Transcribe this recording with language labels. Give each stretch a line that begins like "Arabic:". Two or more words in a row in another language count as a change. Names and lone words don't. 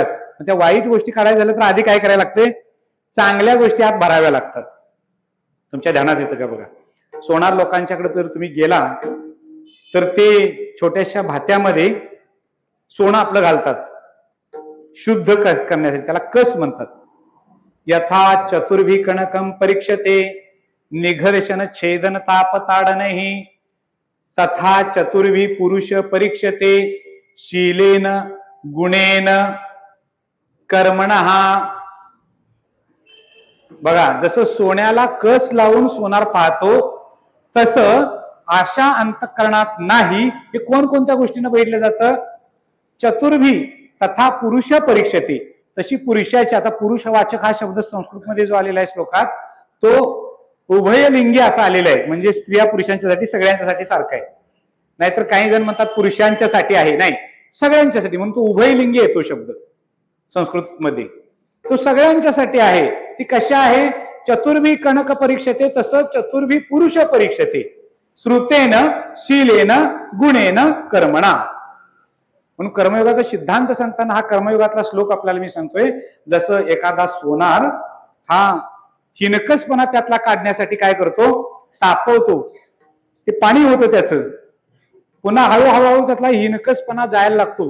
Marathi: त्या वाईट गोष्टी काढायला झाल्या तर आधी काय करायला लागते? चांगल्या गोष्टी आत भराव्या लागतात. तुमच्या ध्यानात येतं का बघा? सोनार लोकांच्याकडे जर तुम्ही गेला तर ते छोट्याशा भात्यामध्ये सोनं आपलं घालतात शुद्ध करण्यासाठी, त्याला कस म्हणतात.
Sanskrit: यथा चतुर्भी कणकम परीक्षते निघर्षण छेदन ताप ताडनहि, तथा चतुर्भी पुरुष परीक्षते शीलेन गुणेन कर्मणः.
Marathi: बघा, जसं सोन्याला कस लावून सोनार पाहतो तसं अशा अंतःकरणात नाही. हे कोणकोणत्या गोष्टींना बघितलं जातं?
Sanskrit: चतुर्भी तथा पुरुष परीक्षते.
Marathi: तशी पुरुषाची, आता पुरुषवाचक हा शब्द संस्कृतमध्ये जो आलेला आहे श्लोकात, तो उभयलिंगी असा आलेला आहे, म्हणजे स्त्रिया पुरुषांच्यासाठी सगळ्यांच्यासाठी सारखा आहे. नाहीतर काही जण म्हणतात पुरुषांच्यासाठी आहे, नाही, सगळ्यांच्यासाठी, म्हणून तो उभयलिंगी येतो शब्द संस्कृत मध्ये, तो सगळ्यांच्यासाठी आहे. ती कशा आहे?
Sanskrit: चतुर्भी कणक परीक्षते, तसं चतुर्भी पुरुष परीक्षते, श्रुतेन शीलेन गुणेन कर्मणा.
Marathi: म्हणून कर्मयोगाचा सिद्धांत सांगताना हा कर्मयोगातला श्लोक आपल्याला मी सांगतोय. जसं एखादा सोनार हा हिनकसपणा त्यातला काढण्यासाठी काय करतो? तापवतो, ते पाणी होतं त्याचं, पुन्हा हळूहळू त्यातला हिनकसपणा जायला लागतो.